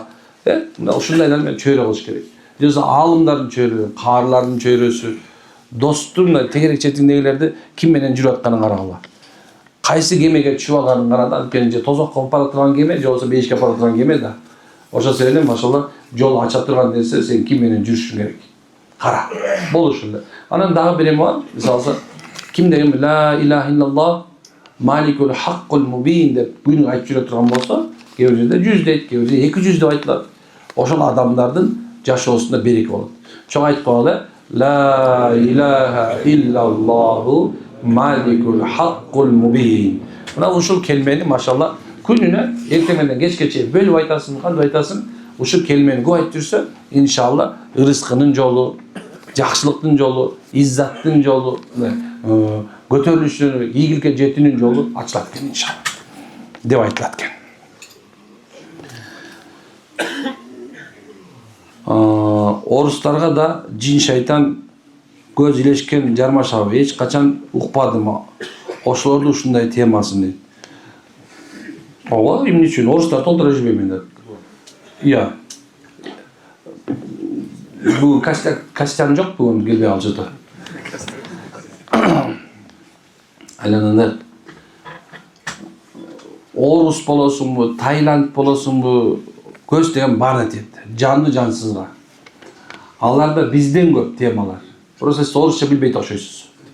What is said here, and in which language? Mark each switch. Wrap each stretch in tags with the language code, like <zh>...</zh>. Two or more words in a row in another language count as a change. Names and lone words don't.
<ky>Ушундайлар менен чөйрө кылыш керек. Жаса алымдардын чөйрөсү, каарлардын чөйрөсү, достун тегерек четиндегилерди ким менен жүрүп атканын карагыла. Кайсы кемеге түшүп алганын карада, анткени же тозокко бара турган кеме, же болбосо бейишке бара турган кеме да. Ошол себептен машалла жол ача турган нерсе сен ким менен жүрүшүң керек. Кара. Болушунда. Анан дагы бир эме бар. Мисалы ким деген</ky> <ar>لا إله إلا الله الملك الحق المبين</ar> <ky>деп күнү айтып жүрө турган болсо, кээ бир жерде 100 дейт, кээ бир жерде 200 деп айтылат. Ошол адамдардын жашоосунда береке болот. Чоң айтып коелу,</ky> <ar>لا إله إلا الله الملك الحق المبين.</ar> <ky>Мына ушул келмени машалла күнүнө эртең менен кечке чейин бөлүп айтасың, кантип айтасың? Ушул келмени көп айтып жүрсө, иншалла ырыскынын жолу, жакшылыктын жолу, иззаттын жолу, көтөрүлүшүн, ийгиликке жетүүнүн жолу ачылат экен иншалла деп айтылат экен. Орустарга да жин шайтан көз илешкен жармашабы, эч качан укпадым ошолордун ушундай темасын дейт. Ооба, эмне үчүн орустар толтура жүрбөйм мен деп. Iya. Bu Kastyan жок бүгүн келбей алжыды. Айланандар. Орус болосунбу, Таиланд болосунбу, көз деген баарына тиет. Жанды жансызга. Аларда бизден көп темалар. Просто сиз орусча билбейт окшойсуз.</ky>